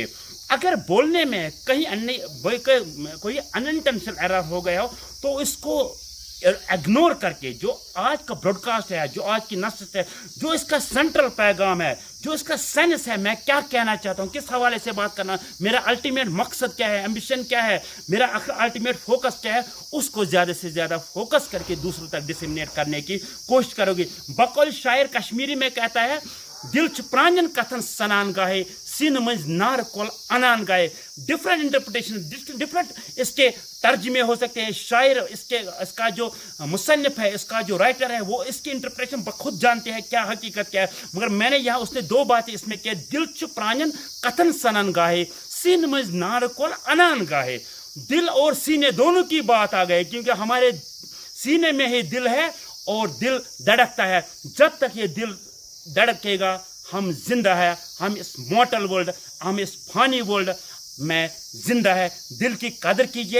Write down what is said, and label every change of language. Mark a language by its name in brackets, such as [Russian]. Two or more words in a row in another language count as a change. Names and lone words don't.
[Urdu] اگر بولنے میں کہیں کوئی [English] intentional error [Urdu] ہو گیا ہو تو اس کو اگنور کر کے، جو آج کا براڈ کاسٹ ہے، جو آج کی نشست ہے، جو اس کا سینٹرل پیغام ہے، جو اس کا سینس ہے، میں کیا کہنا چاہتا ہوں، کس حوالے سے بات کرنا، میرا الٹیمیٹ مقصد کیا ہے، ایمبیشن کیا ہے، میرا [English] ultimate focus [Urdu] کیا ہے، اس کو زیادہ سے زیادہ فوکس کر کے دوسروں تک ڈسیمنیٹ کرنے کی کوشش کرو گی. بقول شاعر کشمیری میں کہتا ہے، [Kashmiri] دل چھ پرانین کتھن سنان گاہے، سین مز نار کول انان گائے. [English] different interpretation, [Urdu] ڈفرینٹ اس کے ترجمے ہو سکتے ہیں. شاعر اس کا جو مصنف ہے، اس کا جو رائٹر ہے، وہ اس کی انٹرپریٹیشن بخود جانتے ہیں کیا حقیقت کیا ہے. مگر میں نے یہاں اس نے دو باتیں اس میں کیا، [Kashmiri] دل چھ پرانین کتھن سنان گاہے، سین مز نار کول انان گاہے. [Urdu] دل اور سینے دونوں کی بات آ گئی، کیونکہ ہمارے سینے میں ہی دل ہے اور دل دھڑکتا ہے. جب تک یہ دل دھڑکے گا ہم زندہ ہے. ہم اس [English] mortal world, [Urdu] ہم اس فانی ورلڈ میں زندہ ہے. دل کی قدر کیجیے.